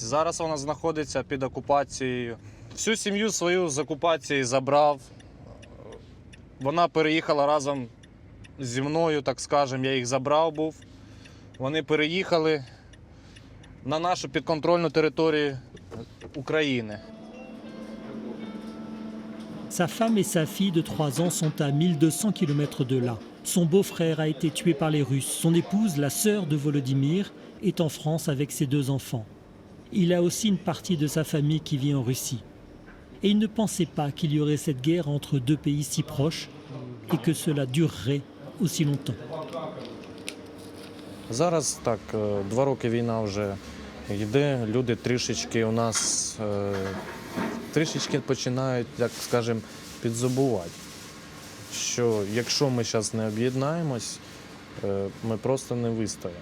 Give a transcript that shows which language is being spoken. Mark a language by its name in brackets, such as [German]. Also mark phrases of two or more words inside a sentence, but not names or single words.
[Ukrainian] Зараз вона знаходиться під окупацією. Всю сім'ю свою з окупації забрав. Вона переїхала разом зі мною, так скажемо, я їх забрав був. Вони переїхали на нашу підконтрольну територію України. [French] Sa femme et sa fille de 3 ans sont à 1200 km de là. Son beau-frère a été tué par les Russes. Son épouse, la sœur de Volodymyr, est en France avec ses 2 enfants. Il a aussi une partie de sa famille qui vit en Russie. Et il ne pensait pas qu'il y aurait cette guerre entre 2 pays si proches et que cela durerait aussi longtemps. [Ukrainian] Зараз так, 2 роки війна вже йде, люди трішечки у нас трішечки починають, як скажемо, підзабувати, що якщо ми зараз не об'єднаємось, ми просто не вистоїмо.